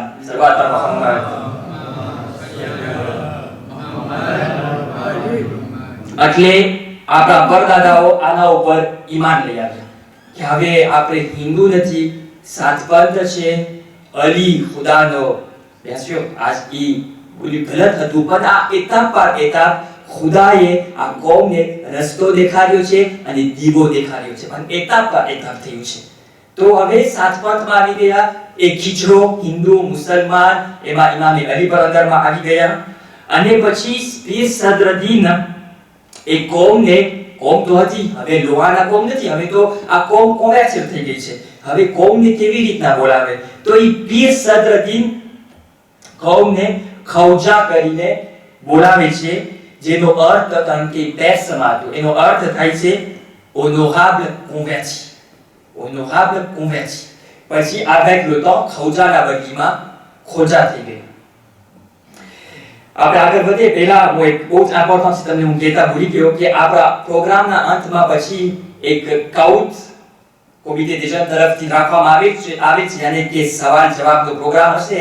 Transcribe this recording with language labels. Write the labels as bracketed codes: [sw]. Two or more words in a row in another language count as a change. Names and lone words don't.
[gu] સલવાત પર મુહમ્મદ. એટલે આપણા પરદાદાઓ આના ઉપર ઈમાન લઈ આવ્યા કે હવે આપણે હિન્દુ નથી, સાતપંથ છે. અલી ખુદાનો, [fr] bien sûr [gu] આજ બોલી ગલત હતું, પણ આ એતાપ પર એતાપ ખુદાએ આ કોમને રસ્તો દેખાડ્યો છે અને દીવો દેખાડ્યો છે, પણ એતાપ પર એતાપ થયું છે. તો હવે સાતપંથમાં આવી ગયા. એક ખીચડો હિન્દુ મુસલમાન, એમાં ઇમામે અલી પર અંદરમાં આવી ગયા. અને પછી પીર સદરદીન એક કોમ તો હતી, હવે લોહાના કોમ નથી, હવે તો આ કોમ કોન્વર્ટ થઈ ગઈ છે. હવે કોમને કેવી રીતના બોલાવે? તો એ પીર સદરદીન કોમને ખૌજા કરીને બોલાવે છે, જેનો અર્થ કારણ કે પેર્સમાં હતો, એનો અર્થ થાય છે [fr] honorable converti. honorable converti. [gu] પછી [fr] avec le temps [gu] ખૌજાના બદલીમાં ખોજા થઈ ગઈ. આપણે આગળ વધીએ પહેલા હું એક બહુ જ ઇમ્પોર્ટન્ટ તમને હું કહેતા ભૂલી ગયો કે આપણા પ્રોગ્રામના અંતમાં પછી એક કાઉટ કોમિટે દેશન તરફથી રાખવામાં આવે છે, યાની કે સવાલ જવાબનો પ્રોગ્રામ હશે.